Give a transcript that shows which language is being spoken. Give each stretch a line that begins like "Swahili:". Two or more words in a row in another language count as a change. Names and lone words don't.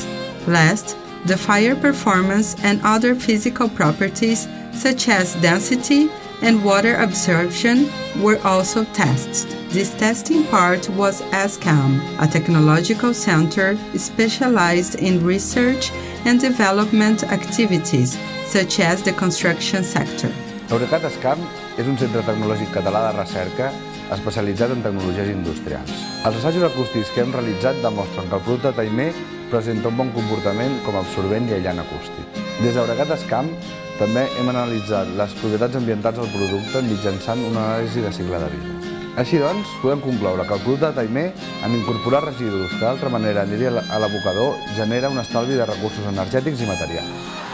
English: Last, the fire performance and other physical properties such as density and water absorption were also tested. This testing part was ASCAM, a technological center specialized in research and development activities, such as the construction sector.
Catalan: L'Eurecat ASCAM és un centre tecnològic català de recerca especialitzat en tecnologies industrials. Els assajos acústics que hem realitzat demostren que el producte Taimee presenta un bon comportament com a absorbent i aïllant acústic. Des d'Eurecat ASCAM també hem analitzat les propietats ambientals del producte mitjançant una anàlisi de cicle de vida. Així doncs, podem concloure que el producte Taimee, en incorporar residus que d'altra manera aniria a l'abocador, genera un estalvi de recursos energètics i materials.